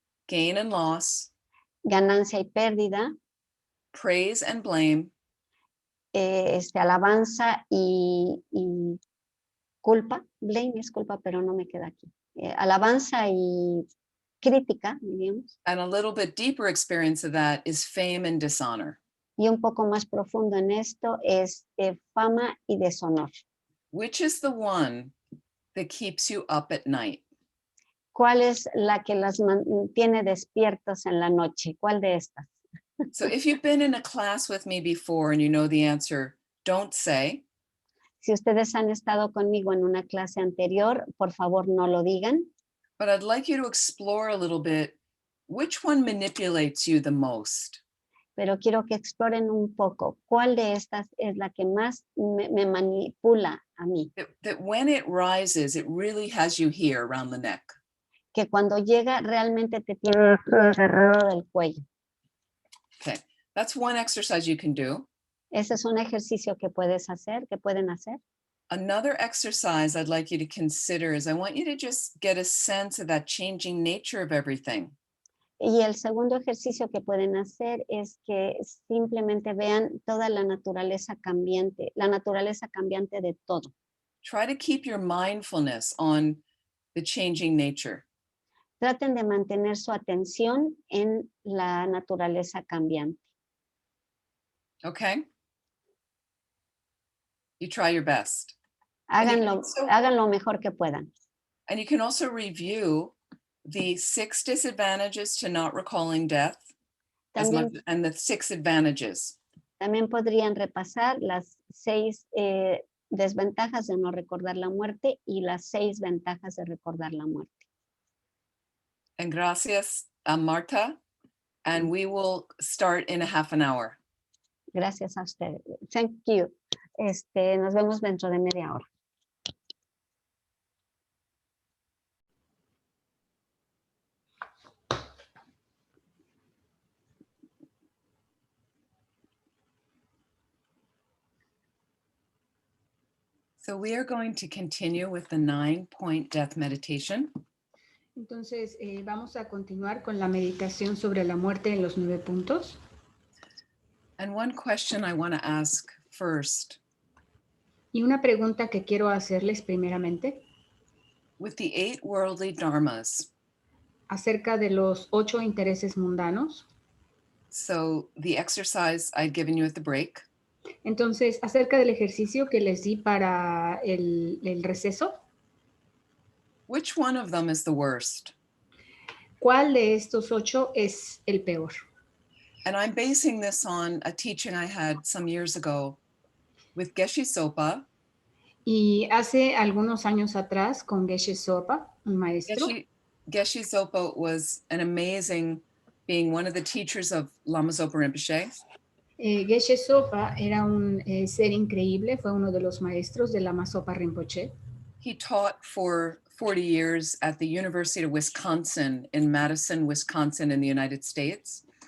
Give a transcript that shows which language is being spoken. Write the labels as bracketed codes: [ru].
[en] gain and loss, [es] ganancia y pérdida, [en] praise and blame, [es] alabanza y culpa. Blame es culpa, pero no me queda aquí. Alabanza y crítica, digamos. [en] and a little bit deeper experience of that is fame and dishonor. [es] Y un poco más profundo en esto es fama y deshonor. [en] Which is the one that keeps you up at night? [es] ¿Cuál es la que las mantiene despiertos en la noche? ¿Cuál de estas? [en] So if you've been in a class with me before and you know the answer, don't say. [es] Si ustedes han estado conmigo en una clase anterior, por favor no lo digan. [en] But I'd like you to explore a little bit which one manipulates you the most. [es] Pero quiero que exploren un poco cuál de estas es la que más me manipula a mí. [en] That when it rises, it really has you here around the neck. [es] Que cuando llega realmente te tiene alrededor del cuello. [en] Okay, that's one exercise you can do. [es] Ese es un ejercicio que pueden hacer. [en] Another exercise I'd like you to consider is I want you to just get a sense of that changing nature of everything. [es] Y el segundo ejercicio que pueden hacer es que simplemente vean toda la naturaleza cambiante de todo. [en] Try to keep your mindfulness on the changing nature. [es] Traten de mantener su atención en la naturaleza cambiante. [en] Okay? You try your best. [es] Háganlo lo mejor que puedan. [en] And you can also review the 6 disadvantages to not recalling death and the 6 advantages. [es] También podrían repasar las 6 desventajas de no recordar la muerte y las 6 ventajas de recordar la muerte. And gracias a Marta. [en] And we will start in a half an hour. [es] Gracias a ustedes. [en] Thank you. [es] Nos vemos dentro de media hora. [en] So we are going to continue with the 9-point death meditation. [es] Entonces, vamos a continuar con la meditación sobre la muerte en los 9 puntos. [en] And one question I want to ask first. [es] Y una pregunta que quiero hacerles primeramente. [en] With the 8 worldly dharmas. [es] Acerca de los 8 intereses mundanos. [en] So the exercise I'd given you at the break. [es] Entonces, acerca del ejercicio que les di para el receso. [en] Which one of them is the worst? [es] ¿Cuál de estos 8 es el peor? [en] And I'm basing this on a teaching I had some years ago with Geshe Sopa. [es] Y hace algunos años atrás con Geshe Sopa, un maestro. [en] Geshe Sopa was an amazing, being one of the teachers of Lama Zopa Rinpoché. [es] Geshe Sopa era un ser increíble, fue uno de los maestros de Lama Zopa Rinpoché. [en] He taught for 40 years at the University of Wisconsin in Madison, Wisconsin in the United States.